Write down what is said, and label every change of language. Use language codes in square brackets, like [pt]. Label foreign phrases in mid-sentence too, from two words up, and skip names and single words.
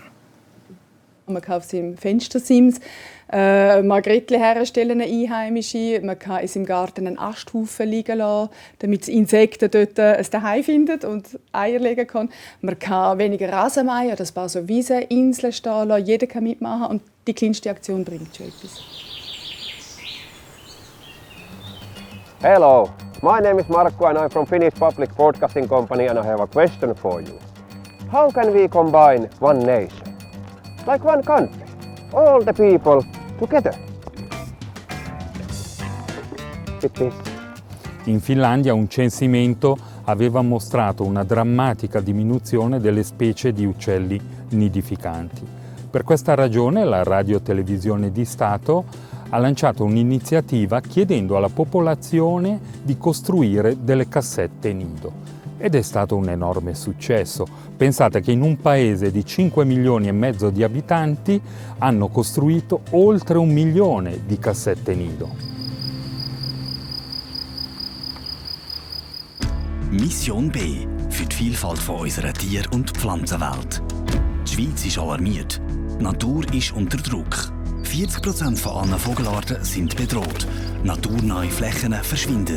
[de] Man kann auf seinem Fenstersims Margretli herstellen, eine einheimische. Man kann in seinem Garten einen Asthaufen liegen lassen, damit die Insekten dort ein Zuhause finden und Eier legen können. Man kann weniger Rasenmäher oder ein paar so Wieseninseln stehen lassen. Jeder kann mitmachen und die kleinste Aktion bringt schon etwas. [en] Hello, my name is Markku and I'm from Finnish Public Broadcasting Company and I have a question for you. How can we combine one nation? Like one country, all the people together. [it] In Finlandia un censimento aveva mostrato una drammatica diminuzione delle specie di uccelli nidificanti. Per questa ragione la Radio-Televisione di Stato ha lanciato un'iniziativa chiedendo alla popolazione di costruire delle cassette nido. Ed è stato un enorme successo. Pensate che in un paese di 5 milioni e mezzo di abitanti hanno costruito oltre 1 milione di cassette nido. [de] Mission B für die Vielfalt von unserer Tier- und Pflanzenwelt. Die Schweiz ist alarmiert. Die Natur ist unter Druck. 40% von allen Vogelarten sind bedroht. Naturnahe Flächen verschwinden.